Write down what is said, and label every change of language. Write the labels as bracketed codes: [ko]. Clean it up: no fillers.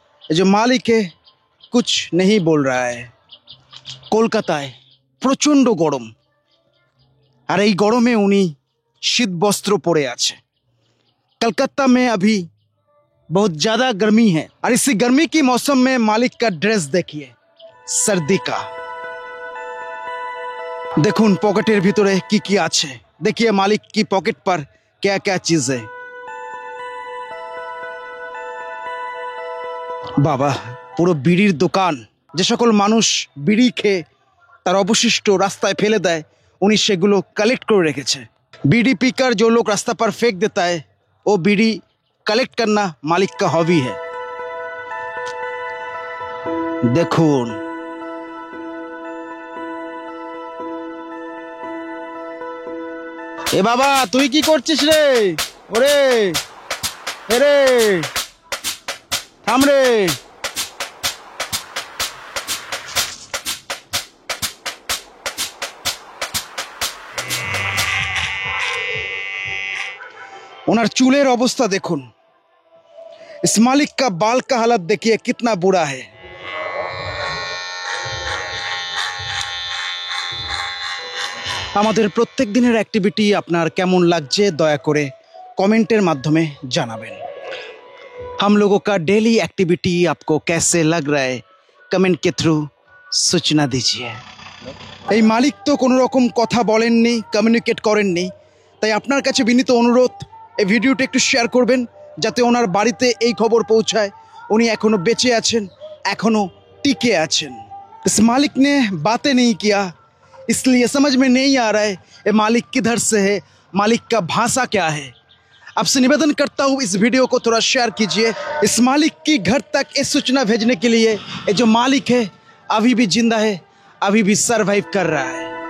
[bn] এই যে মালিকে [hi] कुछ नहीं बोल रहा है। [bn] কলকাতায় প্রচন্ড গরম, আর এই গরমে উনি শীত বস্ত্র পরে আছে। [hi] कलकत्ता में अभी बहुत ज्यादा गर्मी है, और इसी गर्मी की मौसम में मालिक का ड्रेस देखिए, सर्दी का। [bn] দেখুন পকেটের ভিতরে কি কি আছে। [hi] देखिए मालिक की पॉकेट पर क्या क्या चीज है। [bn] বাবা, পুরো বিড়ির দোকান। যে সকল মানুষ বিড়ি খেয়ে তার অবশিষ্ট রাস্তায় ফেলে দেয়, উনি সেগুলো কালেক্ট করে রেখেছে। [hi] बीड़ी पीकर जो लोग रास्ता पर फेंक देता है, वो बीड़ी कलेक्ट करना मालिक का हॉबी है। [bn] देखून ए बाबा, तुई की करছিস রে? ওরে এরে থাম রে। ওনার চুলের অবস্থা দেখুন। [hi] इस मालिक का बाल का हालत देखिए कितना बुरा है। [bn] আমাদের প্রত্যেক দিনের অ্যাক্টিভিটি আপনার কেমন লাগছে দয়া করে কমেন্টের মাধ্যমে জানাবেন। [hi] हम लोगों का डेली एक्टिविटी आपको कैसे लग रहा है, कमेंट के थ्रू सूचना दीजिए। [bn] এই মালিক তো কোনো রকম কথা বলেননি, কমিউনিকেট করেননি, তাই আপনার কাছে বিনীত অনুরোধ, এই ভিডিওটা একটু শেয়ার করবেন যাতে ওনার বাড়িতে এই খবর পৌঁছায় উনি এখনো বেঁচে আছেন, এখনো টিকে আছেন। [hi] इस मालिक ने बातें नहीं किया, इसलिए समझ में नहीं आ रहा है ये मालिक किधर से है, मालिक का भाषा क्या है। आपसे निवेदन करता हूँ इस वीडियो को थोड़ा शेयर कीजिए। इस मालिक की घर तक ये सूचना भेजने के लिए ये जो मालिक है अभी भी जिंदा है, अभी भी सरवाइव कर रहा है।